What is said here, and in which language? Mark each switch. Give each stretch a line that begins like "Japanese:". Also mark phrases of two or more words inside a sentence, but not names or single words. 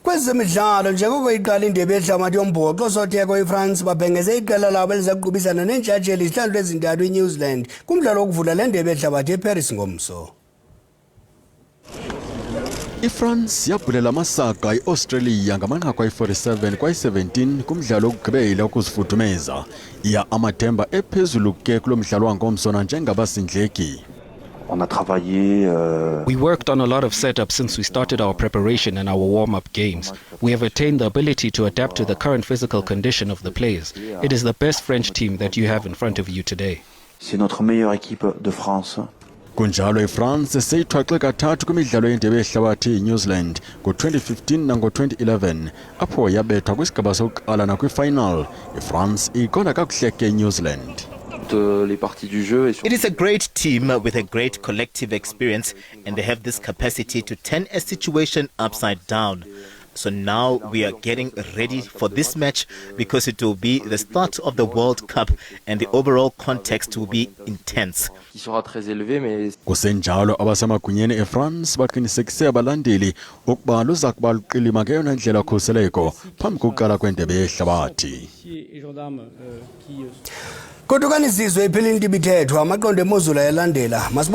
Xhosa: Kwezemidlalo njengoko iqala indebe yehlabathi yombhoxo sotheko iFrance babhengeze iqela labo eliza kuqubisana neentshatsheli izihlandlo ezintathu iNew Zealand kumdlalo wokuvula le ndebe yehlabathi eParis ngomso. iFrance yabhulela amasaga iAustralia ngamanqaku ayi-47 kwayi-17 kumdlalo wokugqibela ukuzifudumeza. Iya amathemba ephezulu ke kulo mdlalo wangomso njengabasindleki.
English: We worked on a lot of setups since we started our preparation and our warm-up games. We have attained the ability to adapt to the current physical condition of the players. It is the best French team that you have in front of you today.
French: C'est notre meilleure équipe de France.
Xhosa: Kunjalo iFrance seyithwaxe kathathu kwimidlalo yendebe yehlabathi iNew Zealand ngo-2015 nango-2011 apho yabethwa kwisigaba sokuqala nakwi-final. iFrance iqonda kakuhle ke New Zealand.
English: It is a great team with a great collective experience, and they have this capacity to turn a situation upside down. So now we are getting ready for this match because it will be the start of the World Cup and the overall context will be intense.
Xhosa: Kusenjalo abasemagunyeni eFrance baqinisekise abalandeli ukuba luza kuba luqilima ngeyona ndlela khuseleko phambi kokuqala kwendebe yehlabathi. Kodwa kanizizwe iphilile into ibithethwa amaqondo emozulu ayalandela.